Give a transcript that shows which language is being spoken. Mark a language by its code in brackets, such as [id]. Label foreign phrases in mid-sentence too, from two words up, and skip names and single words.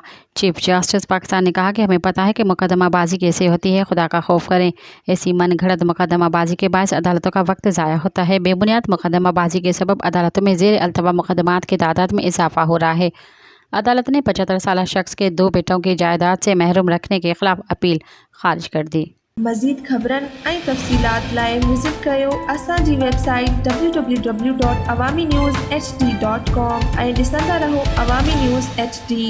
[ur] چیف جسٹس پاکستان نے کہا کہ ہمیں پتہ ہے کہ مقدمہ بازی کیسے ہوتی ہے، خدا کا خوف کریں، ایسی من گھڑت مقدمہ بازی کے باعث عدالتوں کا وقت ضائع ہوتا ہے۔ بے بنیاد مقدمہ بازی کے سبب عدالتوں میں زیر التوا مقدمات کی تعداد میں اضافہ ہو رہا ہے۔ عدالت نے 75 سالہ شخص کے 2 بیٹوں کی جائیداد سے محروم رکھنے کے خلاف اپیل خارج کر دی۔ [sd] مزید خبرن ऐं तफ़सीलात लाइ विज़िट कयो असांजी वेबसाइट www.awamiNewsHD.com ऐं ॾिसंदा रहो अवामी न्यूज़ HD।